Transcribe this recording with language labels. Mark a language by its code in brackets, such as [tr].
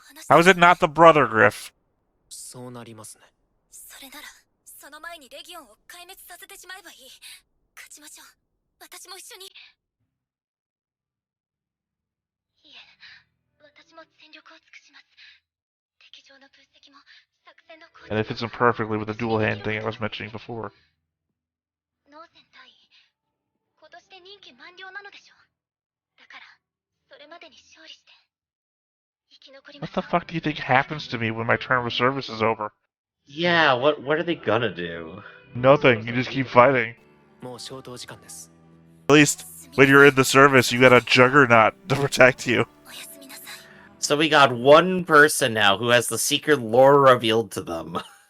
[en] How is it not the brother, Griff? [ja] そうなりますね。それなら、その前にレギオンを壊滅させてしまえばいい。勝ちましょう。私も一緒に。いえ、私も全力を尽くします。敵情の分析も作戦の構築 [en] And it fits in perfectly with the dual hand thing I was mentioning before. [ja] ノーセン隊員、今年で任期満了なのでしょう。だから、それまでに勝利して。生き残りま [en] What the fuck do you think happens to me when my term of service is over? Yeah, what are they gonna do? Nothing. You just keep fighting. [ja] もう消灯時間です。 [en] At least when you're in the service, you got a juggernaut to protect you. [ja] おやすみなさい。 [en] So we got one person now who has the secret lore revealed to them.